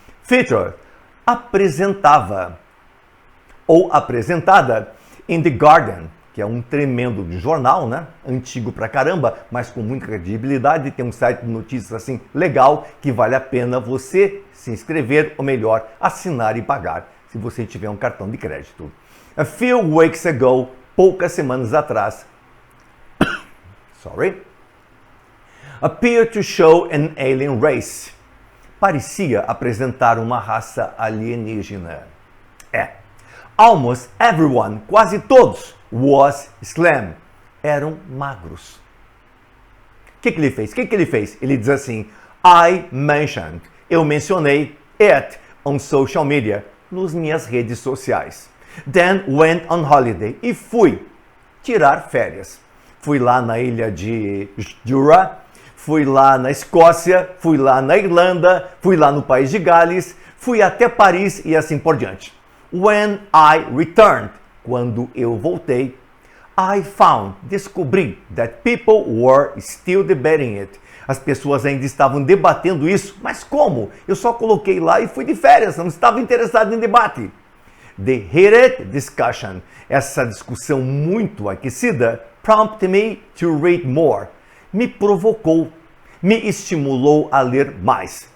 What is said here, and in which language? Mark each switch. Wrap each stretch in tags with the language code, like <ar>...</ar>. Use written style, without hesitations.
<pt>Feature, apresentava, ou apresentada, in The Guardian, que é um tremendo jornal, né? Antigo pra caramba, mas com muita credibilidade, tem um site de notícias assim legal, que vale a pena você se inscrever, ou melhor, assinar e pagar, se você tiver um cartão de crédito.</pt> <en>A few weeks ago,</en> <pt>poucas semanas atrás,</pt> <en>appeared to show an alien race.</en> <pt>Parecia apresentar uma raça alienígena.</pt> <en>Almost everyone,</en> <pt>quase todos,</pt> <en>was slim.</en> <pt>Eram magros. O que ele fez? Ele diz assim,</pt> <en>I mentioned,</en> <pt>eu mencionei</pt> <en>it on social media,</en> <pt>nas minhas redes sociais.</pt> <en>Then went on holiday,</en> <pt>e fui tirar férias. Fui lá na ilha de Jura, fui lá na Escócia, fui lá na Irlanda, fui lá no país de Gales, fui até Paris e assim por diante.</pt> <en>When I returned,</en> <pt>quando eu voltei,</pt> <en>I found,</en> <pt>descobri,</pt> <en>that people were still debating it.</en> <pt>As pessoas ainda estavam debatendo isso, mas como? Eu só coloquei lá e fui de férias, não estava interessado em debate.</pt> <en>The heated discussion,</en> <pt>essa discussão muito aquecida,</pt> <en>prompted me to read more.</en> <pt>Me provocou, me estimulou a ler mais.</pt>